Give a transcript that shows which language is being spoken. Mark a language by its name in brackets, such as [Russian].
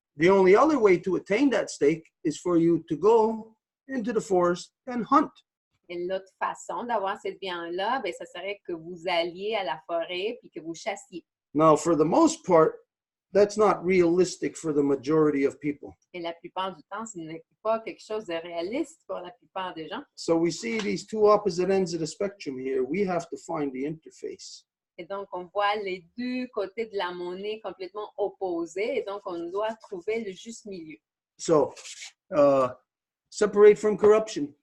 [English] The only other way to attain that stake is for you to go into the forest and hunt. [French] Et l'autre façon d'avoir cette viande-là, ben, ce serait que vous alliez à la forêt puis que vous chassiez. [English] Now, for the most part, that's not realistic for the majority of people. [French] Et la plupart du temps, ce n'est pas quelque chose de réaliste pour la plupart des gens. [English] So we see these two opposite ends of the spectrum here. We have to find the interface. [French] Et donc, on voit les deux côtés de la monnaie complètement opposés. Et donc, on doit trouver le juste milieu. [English] So, separate from corruption.